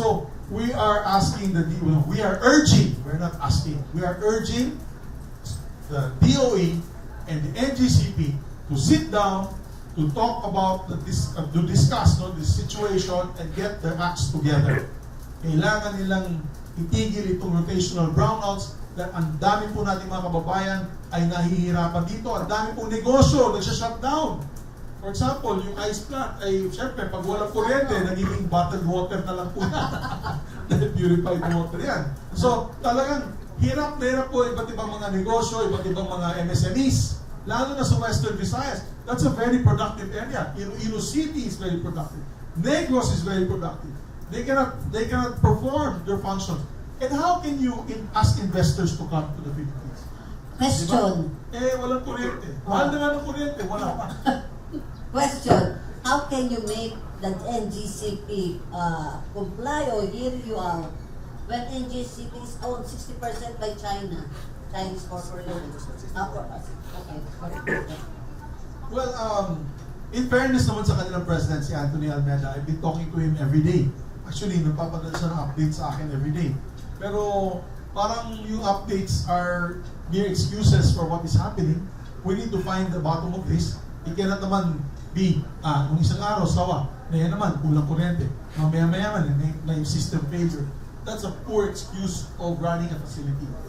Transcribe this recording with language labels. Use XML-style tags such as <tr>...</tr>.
<en>So, we are asking we are urging, we're not asking, we are urging the DOE and the NGCP to sit down, to talk about, to discuss this situation and get their acts together.</en> <tl>Kailangan nilang itigil itong rotational brownouts dahil ang dami po nating mga kababayan ay nahihirapan dito. Ang dami pong negosyo, nagsha-shutdown.</tl> <en>For example,</en> <tl>yung ice plant ay, syempre, pag walang kuryente, nagiging bottled water na lang po yan. Dahil purified water yan. So, talagang hirap na hirap po iba't ibang mga negosyo, iba't ibang mga MSMEs. Lalo na sa Western Visayas.</tl> <en>That's a very productive area. Iloilo City is very productive. Negros is very productive. They cannot perform their functions. And how can you ask investors to come to the Philippines? Question.</en> <tl>Diba? Walang kuryente. Mahal na nga ng kuryente, wala pa.</tl> <en>Question. How can you make the NGCP comply or hear you out when NGCP is owned 60% by China? Chinese corporations. Okay. Well, in fairness</en> <tl>naman sa kanilang</tl> <en>president, si Anthony Almeida, I've been talking to him every day.</en> <tl>Actually, nagpapadala siya ng updates sa akin every day. Pero parang yung</tl> <en>updates are mere excuses for what is happening. We need to find the bottom of this. It cannot naman be,</en> <tl>nung isang araw, sawa, na yan naman, kulang kuryente. Mamaya-maya man, na yung</tl> <en>system failure. That's a poor excuse of running a facility.</en>